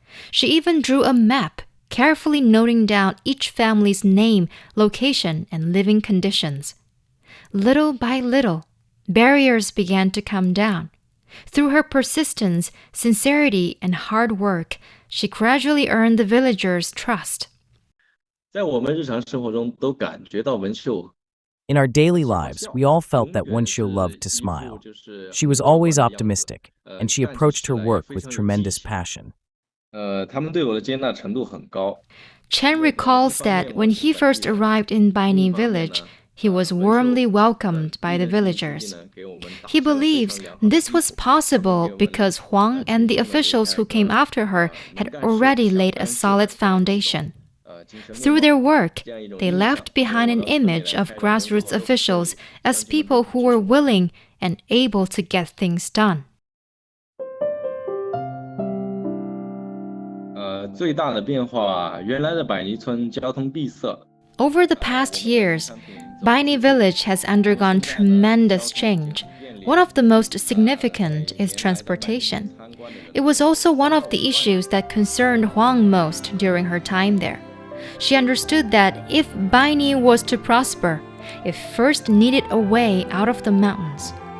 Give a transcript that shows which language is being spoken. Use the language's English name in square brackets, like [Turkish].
[English] She even drew a map, carefully noting down each family's name, location, and living conditions. Little by little, barriers began to come down. Through her persistence, sincerity, and hard work, she gradually earned the villagers' trust. [Chinese] 在我们日常生活中都感觉到文秀。 [English] In our daily lives, we all felt that Wenxiu loved to smile. She was always optimistic, and she approached her work with tremendous passion. [Chinese] 他们对我的接纳程度很高。 [English] Chen recalls that when he first arrived in Baini Village, he was warmly welcomed by the villagers. He believes this was possible because Huang and the officials who came after her had already laid a solid foundation. Through their work, they left behind an image of grassroots officials as people who were willing and able to get things done. [Chinese] 最大的变化，原来的百尼村交通闭塞。 [English] Over the past years, Baini Village has undergone tremendous change. One of the most significant is transportation. It was also one of the issues that concerned Huang most during her time there. She understood that if Baini was to prosper, it first needed a way out of the mountains.